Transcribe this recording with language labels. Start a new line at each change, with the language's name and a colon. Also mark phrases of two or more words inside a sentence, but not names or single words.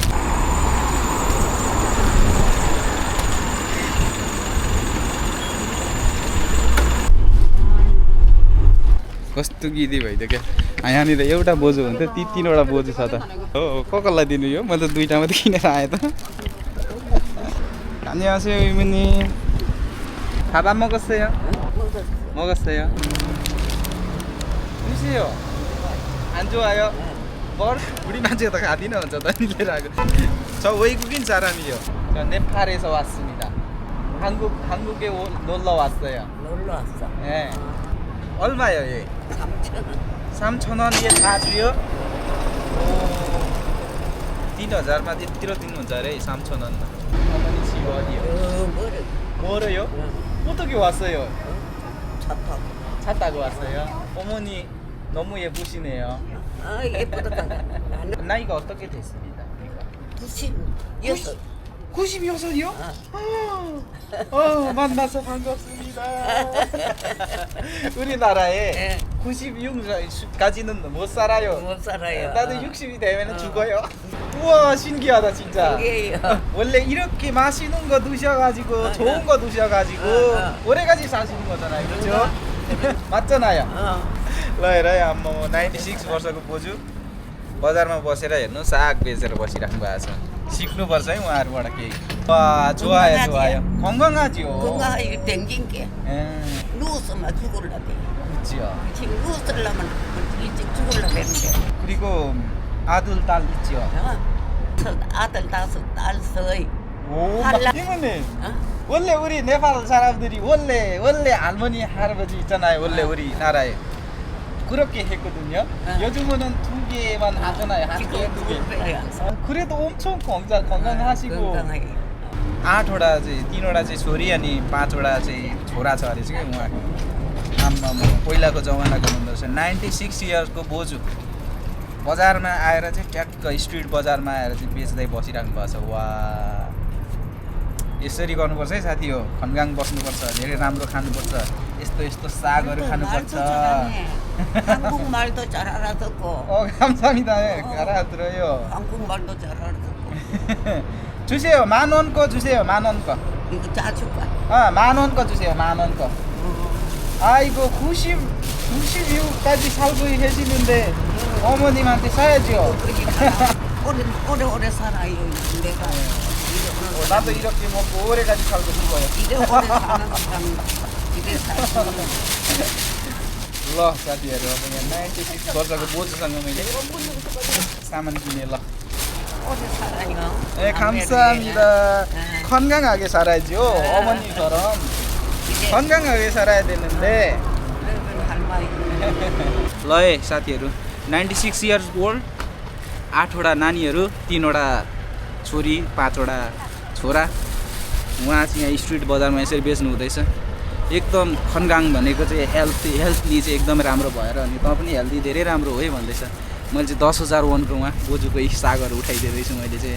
Nepali: कस्तो गिदी भइदियो क्या। यहाँनिर एउटा बोजू हुन्थ्यो, 3वटा बोजू छ त। हो कसलाई दिनु यो, मैले त 2टा मात्रै किनेर आएँ त।
Korean: 안녕하세요 이모님. 밥 안 먹었어요? 먹었어요. 드세요. 안 좋아요? 우리 만지가 다 가디나 혼자 다니려고. 저 외국인 사람이요. 저 네팔에서 왔습니다. 한국에 놀러 왔어요. 놀러 왔어. 네. 얼마요, 예? 3,000원. 3,000원이에 4주요? 오. 3000만
Nepali: त्यतिरो दिनुहुन्छ अरे
Korean: 삼천원만. 어머니 집 어디요? 멀어요? 어떻게 왔어요? 차 타고 왔어요? 어머니 너무 예쁘시네요. 예쁘다. 나이가 어떻게 됐습니다? 96. 96이요? 만나서 반갑습니다. 우리나라에 96까지는 못 살아요. 못 살아요. 나도 60이 되면 죽어요. 우와 신기하다 진짜. 신기해요. 원래 이렇게 맛있는 거 드셔가지고 좋은 거 드셔가지고 오래까지 사시는 거잖아요, 그렇죠? 맞잖아요.
Nepali: ल हेर है म 96 वर्षको बोजू बजारमा बसेर हेर्नु साग बेचेर बसिराख्नु भएको छ सिक्नुपर्छ है उहाँहरूबाट केही
Korean: 좋아요 건강하지요. 건강 이거 댕긴 게 예, 누웠으면 죽을라대. 그렇지요. 지금 누웠으려면 일찍 죽을라대는데. 그리고 아들 딸 있지요. 아들 5, 딸 3. 오 할라. 이모님 어? 원래 우리 네팔 사람들이 원래 할머니 할아버지 있잖아요. 원래 우리나라에 그렇게 했거든요. 요즘은 2개만 하잖아요. 한 개, 2개. 그래도 엄청 건강하시고 건강하게.
Nepali: 8वटा चाहिँ 3वटा चाहिँ छोरी अनि 5वटा चाहिँ छोरा छ अरे चाहिँ उहाँको आम्मा पहिलाको जमानाको हुँदो रहेछ 96 इयर्सको बोजू बजारमा आएर चाहिँ ट्याक्क स्ट्रिट बजारमा आएर चाहिँ बेच्दै बसिराख्नु भएको छ वा यसरी गर्नुपर्छ है साथी हो खनगाङ बस्नुपर्छ धेरै राम्रो खानुपर्छ यस्तो सागहरू खानुपर्छ
Korean: 한국말도 잘 알아듣고 감사합니다 알아들어요 한국말도 잘 알아듣고 주세요 10,000원 거 주세요 10,000원 거 이거 짜줄까? 10,000원 거 주세요 10,000원 거 아이고 96까지 살고 계시는데 어머님한테 사야죠 오래 살아요 내가 나도 이렇게 먹고 오래까지 살고 싶어요 이래 오래 사는 사람 이래 살고
Nepali: ल साथीहरू अब यहाँ 96 वर्षको बोजूसँग मैले सामान किनेँ ल
Korean: 오래 살아요. 네 감사합니다 건강하게 살아야죠 어머니처럼 건강하게 살아야 되는데
Nepali: ल है साथीहरू
Korean: 96
English: years old
Nepali: 8वटा नानीहरू 3वटा छोरी 5वटा छोरा उहाँ चाहिँ यहाँ स्ट्रिट बजारमा यसरी बेच्नु हुँदैछ एकदम खनगाङ भनेको चाहिँ हेल्थली चाहिँ एकदम राम्रो भएर अनि त पनि हेल्दी धेरै राम्रो हो है भन्दैछ मैले चाहिँ 10,000 वनको उहाँ बोजूको सागहरू उठाइदिँदैछु मैले चाहिँ